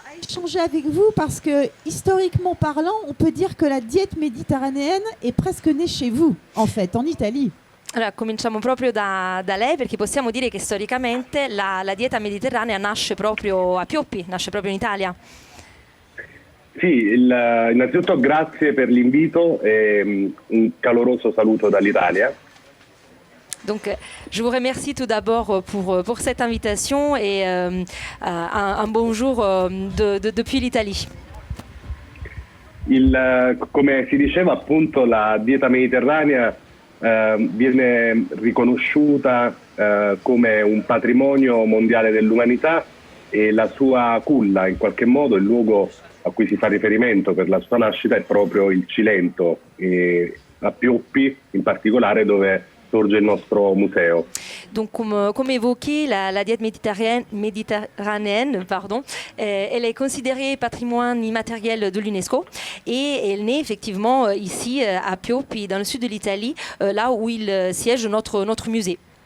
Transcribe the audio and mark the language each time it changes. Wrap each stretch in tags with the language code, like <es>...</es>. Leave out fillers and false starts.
<fr>Échanger avec vous parce que, historiquement parlant, on peut dire que la diète méditerranéenne est presque née chez vous, en fait, en Italie.</fr> <it>Allora, cominciamo proprio da lei, perché possiamo dire che storicamente la dieta mediterranea nasce proprio a Piopi, nasce proprio in Italia. Sì, innanzitutto grazie per l'invito e un caloroso saluto dall'Italia.</it> <fr>Donc, je vous remercie tout d'abord pour cette invitation et un bonjour depuis l'Italie.</fr> <it>Come si diceva appunto, la dieta mediterranea viene riconosciuta come un patrimonio mondiale dell'umanità e la sua culla, in qualche modo, il luogo a cui si fa riferimento per la sua nascita è proprio il Cilento, a Pioppi in particolare, dove sorge il nostro museo.</it> <fr>Donc, comme évoqué, la diète méditerranéenne, elle est considérée patrimoine immatériel de l'UNESCO et elle naît effectivement ici à Piopi, dans le sud de l'Italie, là où il siège notre musée.</fr>